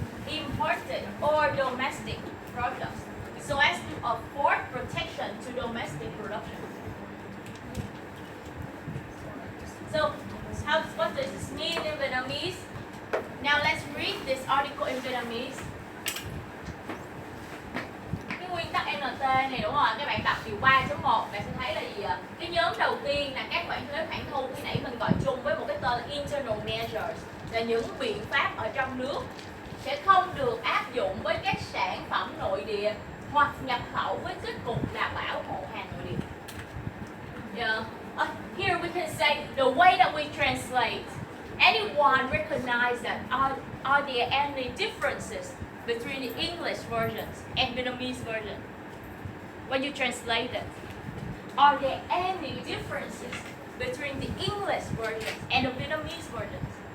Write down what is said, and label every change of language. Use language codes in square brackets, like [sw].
[en] Imported or domestic products, so as to afford protection to domestic production. So, what does this mean in Vietnamese? Now let's read this article in Vietnamese. [vi] Cái nguyên tắc NT này đúng không? Các bạn đọc điều 3.1 bạn sẽ thấy là gì ạ? Cái nhóm đầu tiên là các khoản thuế khoản thu, khi nãy mình gọi chung với một cái tên là internal measures, là những biện pháp ở trong nước sẽ không được áp dụng với các sản phẩm nội địa hoặc nhập khẩu với kết cục là bảo hộ hàng nội địa. [en] Yeah. Here we can say the way that we translate. Anyone recognize that are there any differences between the English versions and Vietnamese version? When you translate it, are there any differences between the English versions and the Vietnamese versions?